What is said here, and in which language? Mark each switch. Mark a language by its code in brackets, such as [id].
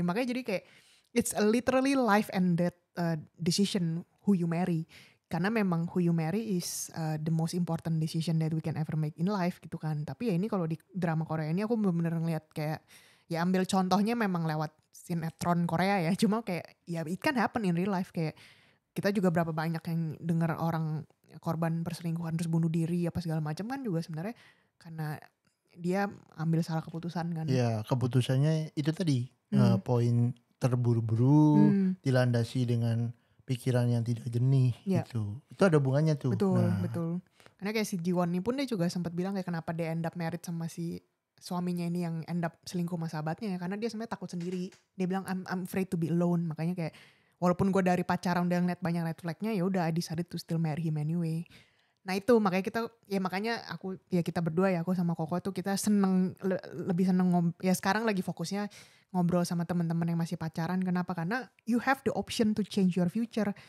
[id] Makanya jadi kayak [en] it's a literally life and death decision who you marry [id] Karena memang [en] who you marry is the most important decision that we can ever make in life gitu kan. [id] Tapi ya ini kalau di drama Korea ini aku bener-bener ngeliat kayak ya ambil contohnya memang lewat sinetron Korea ya. Cuma kayak ya [en] it can happen in real life. [id] Kayak kita juga berapa banyak yang dengar orang korban perselingkuhan terus bunuh diri apa segala macam kan juga sebenarnya karena dia ambil salah keputusan kan. Ya keputusannya itu tadi poin terburu-buru dilandasi dengan pikiran yang tidak jernih gitu. Itu ada hubungannya tuh. Betul. Karena kayak si Jiwon ini pun dia juga sempat bilang kayak kenapa dia [en] end up married [id] sama si suaminya ini yang [en] end up [id] selingkuh sama sahabatnya ya. Karena dia sebenarnya takut sendiri. Dia bilang [en] I'm afraid to be alone. [id] Makanya kayak walaupun gue dari pacaran udah ngeliat banyak red flagnya ya udah [en] I decided to still marry him anyway. [id] Nah itu makanya kita berdua ya aku sama Koko tuh kita seneng lebih seneng ya sekarang lagi fokusnya ngobrol sama teman-teman yang masih pacaran. Kenapa? Karena [en] you have the option to change your future.